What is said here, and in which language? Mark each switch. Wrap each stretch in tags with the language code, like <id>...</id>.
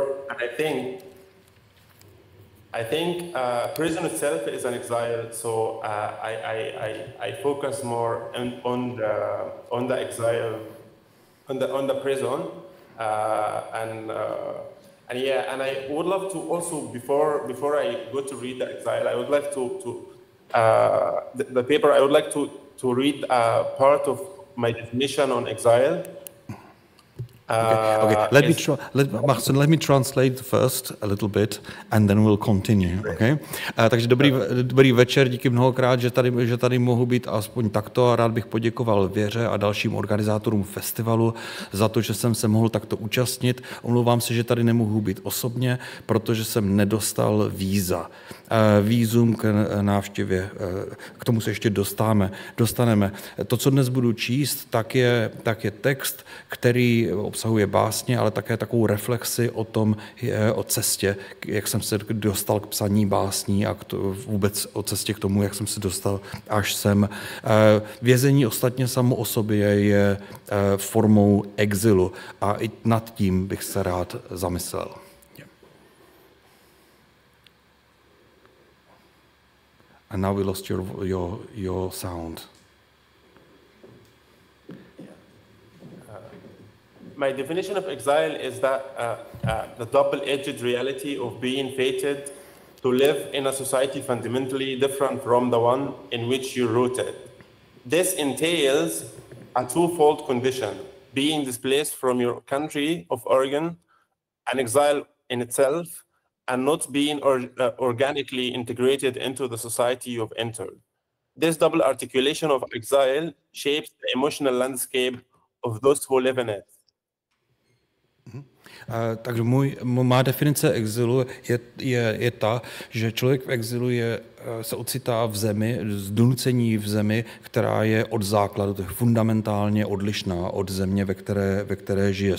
<en>I think prison itself is an exile, so I focus more on the exile, on the prison, and I would love to also before I go to read the exile, I would like to the paper. I would like to read part of my definition on exile. Okay. Let me translate first a little bit and then we'll continue. Okay?</en> <cs>Takže dobrý večer, díky mnohokrát, že tady mohu být aspoň takto a rád bych poděkoval Věře a dalším organizátorům festivalu za to, že jsem se mohl takto účastnit. Omlouvám se, že tady nemohu být osobně, protože jsem nedostal víza. Vízum k návštěvě, k tomu se ještě dostaneme. To, co dnes budu číst, tak je text, který obsahuje básně, ale také takovou reflexi o cestě, jak jsem se dostal k psaní básní a vůbec o cestě k tomu, jak jsem se dostal až sem. Vězení ostatně samo o sobě je formou exilu a i nad tím bych se rád zamyslel.</cs> <en>And now we lost your sound. My definition of exile is that the double-edged reality of being fated to live in a society fundamentally different from the one in which you're rooted. This entails a twofold condition: being displaced from your country of origin, an exile in itself, and not being organically integrated into the society you've entered. This double articulation of exile shapes the emotional landscape of those who live in it.</en> <cs>Takže má definice exilu je ta, že člověk v exilu se ocitá v zemi, zdonucení v zemi, která je od základu fundamentálně odlišná od země, ve které žije.</cs>